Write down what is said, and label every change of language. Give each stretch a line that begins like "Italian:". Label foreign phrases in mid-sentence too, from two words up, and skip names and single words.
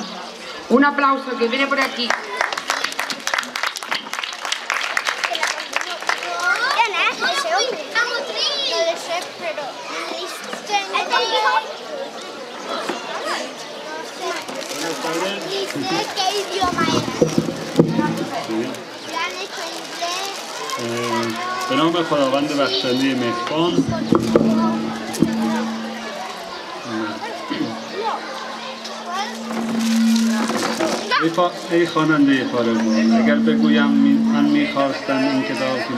Spanish: Un aplauso, que viene por aquí. ¿Qué idioma
Persian: به نام خداوند بخشنده مهربان. ای خواننده فارغبال، اگر بگویم من میخواستم این کتاب که